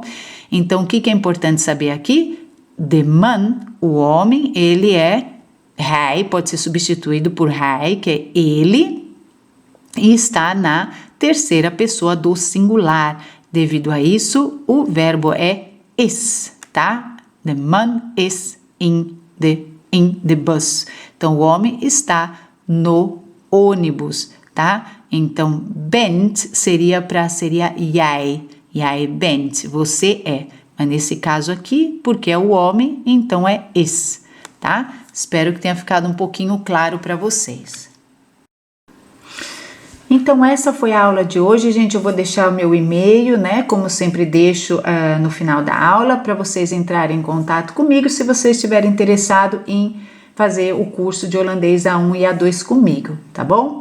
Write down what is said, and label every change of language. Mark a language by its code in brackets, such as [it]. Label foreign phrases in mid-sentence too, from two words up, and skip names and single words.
[pt] Então, o que é importante saber aqui? De man, o homem, ele é Hij pode ser substituído por hij, que é ele, e está na terceira pessoa do singular. Devido a isso, o verbo é is, tá? [en] The man is in the bus. [pt] Então, o homem está no ônibus, tá? Então, bent seria jij. [nl] Jij bent, [pt] você é. Mas nesse caso aqui, porque é o homem, então é is, tá? Espero que tenha ficado um pouquinho claro para vocês. Então, essa foi a aula de hoje, gente. Eu vou deixar o meu e-mail, né? Como sempre deixo no final da aula, para vocês entrarem em contato comigo se vocês estiverem interessados em fazer o curso de holandês A1 e A2 comigo, tá bom?